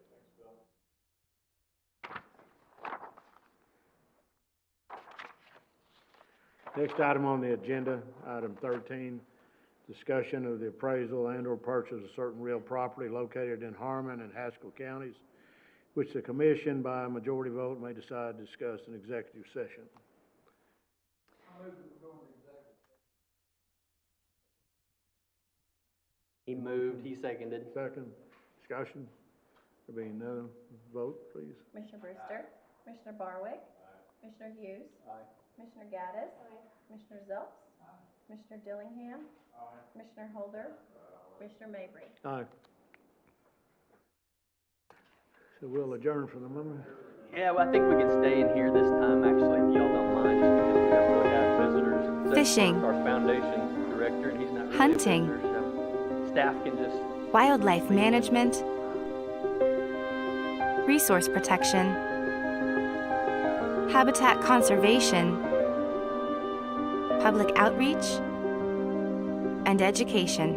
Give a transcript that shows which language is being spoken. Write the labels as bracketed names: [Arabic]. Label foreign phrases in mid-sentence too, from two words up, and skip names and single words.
[English] Next item on the agenda, item 13, discussion of the appraisal and/or purchase of certain real property located in Harmon and Haskell counties, which the commission by a majority vote may decide to discuss in executive session. He moved, he seconded. Second, discussion. There being none, vote, please. Commissioner Brewster. Commissioner Barwick. Commissioner Hughes. Commissioner Gaddis. Commissioner Zelps. Commissioner Dillingham. Commissioner Holder. Commissioner Mabry. Aye. So we'll adjourn for the moment. Yeah, well, I think we can stay in here this time, actually, if y'all don't mind, just because we don't really have visitors. Except Fishing. for our foundation director, and he's not really Hunting. a visitor, so staff can just... Wildlife management, resource protection, habitat conservation, public outreach, and education.